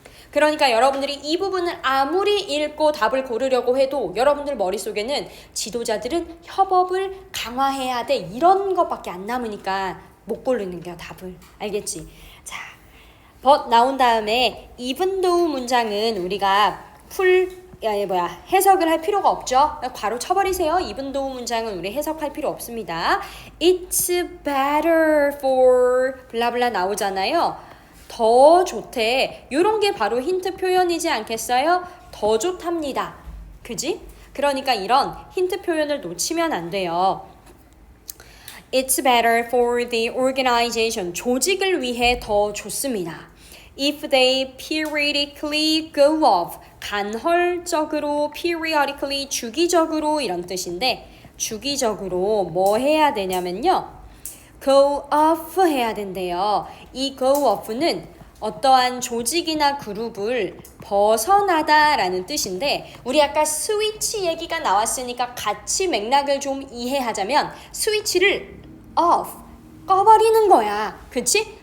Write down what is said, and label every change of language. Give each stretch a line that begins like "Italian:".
Korean: 그러니까 여러분들이 이 부분을 아무리 읽고 답을 고르려고 해도 여러분들 머릿속에는 지도자들은 협업을 강화해야 돼 이런 것밖에 안 남으니까 못 고르는 거야 답을. 알겠지? 자, but 나온 다음에 even though 문장은 우리가 해석을 할 필요가 없죠. 괄호 쳐버리세요. even though 문장은 우리 해석할 필요 없습니다.
English: It's better for
Korean: 블라블라 나오잖아요. 더 좋대. 요런 게 바로 힌트 표현이지 않겠어요? 더 좋답니다. 그지? 그러니까 이런 힌트 표현을 놓치면 안 돼요.
English: It's better for the organization.
Korean: 조직을 위해 더 좋습니다.
English: If they periodically go off.
Korean: 간헐적으로, periodically, 주기적으로 이런 뜻인데 주기적으로 뭐 해야 되냐면요. go off 해야 된대요. 이 go off는 어떠한 조직이나 그룹을 벗어나다라는 뜻인데 우리 아까 스위치 얘기가 나왔으니까 같이 맥락을 좀 이해하자면 스위치를 off, 꺼버리는 거야. 그치?